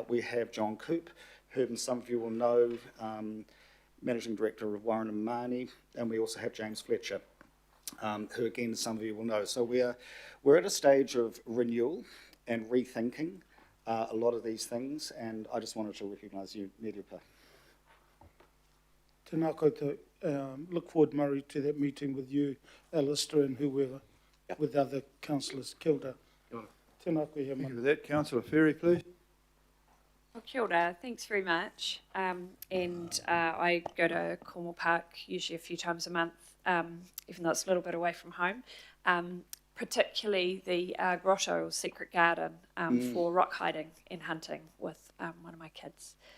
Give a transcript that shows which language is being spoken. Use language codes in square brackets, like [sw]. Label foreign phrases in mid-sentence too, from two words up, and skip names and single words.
[en] We have John Coop, whom some of you will know, Managing Director of Warren and Marnie, and we also have James Fletcher, who again some of you will know. So we're at a stage of renewal and rethinking a lot of these things, and I just wanted to recognise you, Nirupa. [mi] Tēnā koutou. [en] Look forward, Murray, to that meeting with you, Alistair, and whoever, with other councillors. [mi] Kia ora. Tēnā koe he [en] Thank [mi] mana. [en] you for that. Councillor Ferry, please. Well, [mi] kia ora, [en] thanks very much. I go to Cornwall Park usually a few times a month, even though it's a little bit away from home, particularly the grotto or secret garden for rock hiding and hunting with one of my kids.